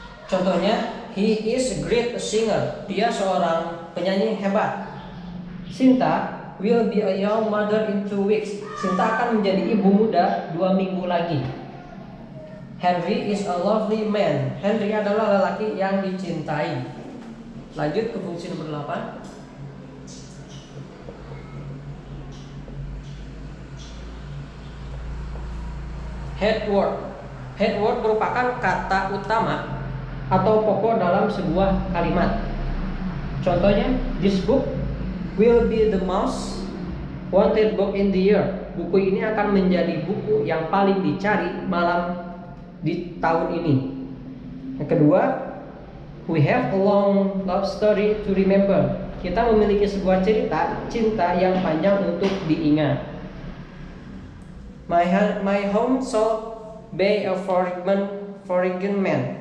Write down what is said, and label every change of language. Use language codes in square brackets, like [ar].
[en] Contohnya, he is a great singer. [id] Dia seorang penyanyi hebat. [en] Sinta will be a young mother in 2 weeks. [id] Sinta akan menjadi ibu muda 2 minggu lagi. [en] Henry is a lovely man. [id] Henry adalah lelaki yang dicintai. Lanjut ke fungsi nomor 8. [en] Head word. [id] Head word merupakan kata utama atau pokok dalam sebuah kalimat. [en] Contohnya, this book will be the most wanted book in the year. [id] Buku ini akan menjadi buku yang paling dicari di tahun ini. Yang kedua, [en] we have a long love story to remember. [id] Kita memiliki sebuah cerita cinta yang panjang untuk diingat. [en] My home sold by a foreign man.